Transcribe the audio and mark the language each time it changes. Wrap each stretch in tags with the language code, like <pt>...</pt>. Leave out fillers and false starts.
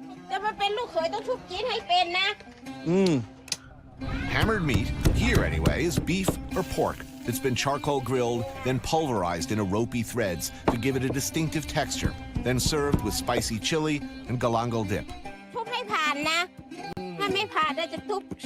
<th>จะมาเป็นลูกเขยต้องทุบจิ้นให้เป็นนะ</th> <en>Hammered meat, here anyway, is beef or pork that's been charcoal grilled, then pulverized into ropey threads to give it a distinctive texture, then served with spicy chili and galangal dip.</en> <th>ทุบให้ผ่านนะ ถ้าไม่ผ่านเราจะทุบ</th>